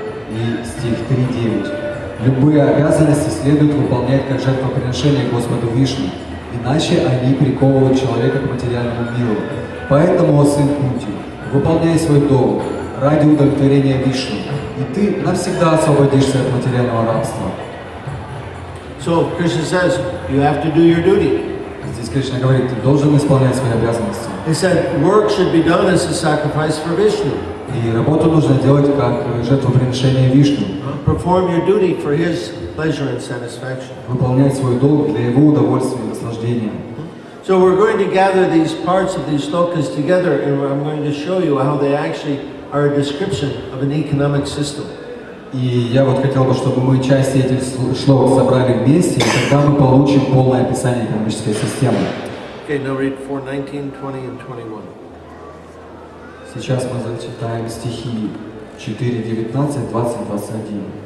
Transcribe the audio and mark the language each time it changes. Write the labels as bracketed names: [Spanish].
[Russian] И стих 3.9. Любые обязанности следует выполнять как жертвоприношение Господу Вишну, иначе они приковывают человека к материальному миру. Поэтому, о сын Кунти, выполняй свой долг ради удовлетворения Вишну, и ты навсегда освободишься от материального рабства. [English] So Krishna says, you have to do your duty. [Russian] Здесь Кришна говорит, ты должен исполнять свои обязанности. [English] He said, work should be done as a sacrifice for Vishnu. [Russian] И работу нужно делать как жертвоприношение Вишну. [English] Perform your duty for his pleasure and satisfaction. [Russian] Выполнять свой долг для его удовольствия и наслаждения. [English] So we're going to gather these parts of these slokas together, and I'm going to show you how they actually are a description of an economic system. [Russian] И я вот хотел бы, чтобы мы части этих шлок собрали вместе, и тогда мы получим полное описание экономической системы. [English] Okay, now read 4:19, 20, and 21. [Russian] Сейчас мы зачитаем стихи 4, 19, 20, 21.